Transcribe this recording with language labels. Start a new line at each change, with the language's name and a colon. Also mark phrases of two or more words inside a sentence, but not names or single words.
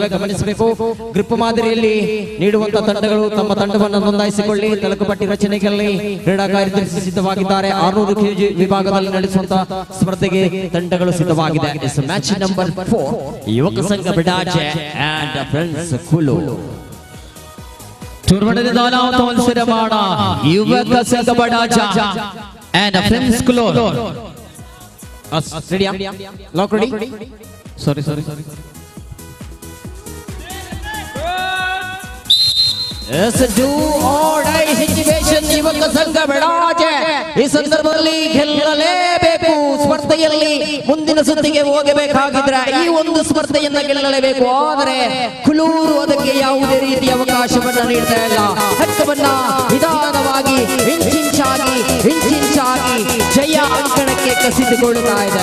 Kannada: ಗಮನಿಸಬೇಕು, ಗ್ರಿಪ್ ಮಾದರಿಯಲ್ಲಿ ನೀಡುವಂತಹ ತಂಡಗಳು ತಮ್ಮ ತಂಡವನ್ನು ನೋಂದಾಯಿಸಿಕೊಳ್ಳಿ. ತಳುಕು ಪಟ್ಟಿ ರಚನೆಯಲ್ಲಿ ಕ್ರೀಡಾ ಕಾರ್ಯದರ್ಶಿ ಸಿದ್ಧವಾಗಿದ್ದಾರೆ. 600 kg ವಿಭಾಗದಲ್ಲಿ ನಡೆಸುವಂತಹ ಸ್ಪರ್ಧೆಗೆ ತಂಡಗಳು ಸಿದ್ಧವಾಗಿದೆ.
English: match number
Kannada: 4 ಯುವಕ ಸಂಘ ಬಿಡಾಜೆ ಅಂಡ್ ಫ್ರೆಂಡ್ಸ್ ಕುಲು.
Malayalam: ടൂർണമെന്റിന്റെ 4ാമത്തെ മത്സരമാണ് യുവക സംഘ ബഡാജ ആൻഡ് ഫ്രണ്ട്സ് കുലു.
English: Ready? Lock ready? Sorry. Yes, do or die situation
Kannada: ಯುವಕ ಸಂಘ ಬಡಾಜೆ ಈ ಸಂದರ್ಭದಲ್ಲಿ ಗೆಲ್ಲಲೇಬೇಕು. ಸ್ಪರ್ಧೆಯಲ್ಲಿ ಮುಂದಿನ ಸುತ್ತಿಗೆ ಹೋಗಬೇಕಾಗಿದ್ರೆ ಈ ಒಂದು ಸ್ಪರ್ಧೆಯನ್ನ ಗೆಲ್ಲಲೇಬೇಕು. ಆದರೆ ಕುಲೂರು ಅದಕ್ಕೆ ಯಾವುದೇ ರೀತಿಯ ಅವಕಾಶವನ್ನ ನೀಡ್ತಾ ಇಲ್ಲ. ಹಕ್ಕವನ್ನ ನಿಧಾನವಾಗಿ ಇಂಚಿಂಚಾಗಿ ಜಯ ಅಂಕಣಕ್ಕೆ ಕಸಿದುಕೊಳ್ಳುತ್ತಾ ಇದೆ.